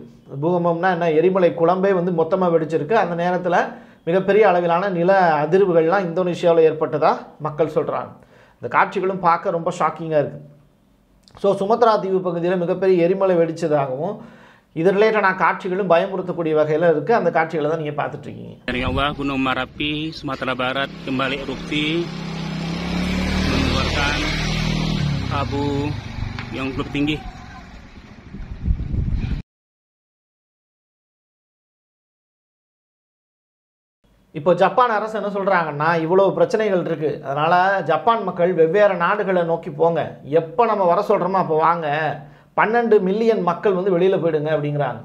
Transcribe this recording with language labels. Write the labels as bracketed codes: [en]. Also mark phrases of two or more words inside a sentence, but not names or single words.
[ta] பூகம்பம்னா என்ன, எரிமலை குழம்பே வந்து மொத்தமாக வெடிச்சிருக்கு. அந்த நேரத்தில் மிகப்பெரிய அளவிலான நில அதிர்வுகள்லாம் இந்தோனேஷியாவில் ஏற்பட்டதாக மக்கள் சொல்கிறாங்க. இந்த காட்சிகளும் பார்க்க ரொம்ப ஷாக்கிங்காக இருக்குது. ஸோ சுமத்ரா தீவு பகுதியில் மிகப்பெரிய எரிமலை வெடித்ததாகவும் இது ரிலேட்டடான காட்சிகளும் பயமுறுத்தக்கூடிய வகையில் இருக்குது. அந்த காட்சிகளை தான் நீங்கள் பார்த்துட்ருக்கீங்க. [id] Dari Allah, Gunung Merapi, Sumatera Barat kembali erupsi mengeluarkan abu yang cukup tinggi. [ta] இப்போ ஜப்பான் அரசு என்ன சொல்கிறாங்கன்னா, இவ்வளோ பிரச்சனைகள் இருக்குது, அதனால் ஜப்பான் மக்கள் வெவ்வேறு நாடுகளை நோக்கி போங்க, எப்போ நம்ம வர சொல்கிறோமோ அப்போ வாங்க, 12 மில்லியன் மக்கள் வந்து வெளியில் போயிடுங்க அப்படிங்கிறாங்க.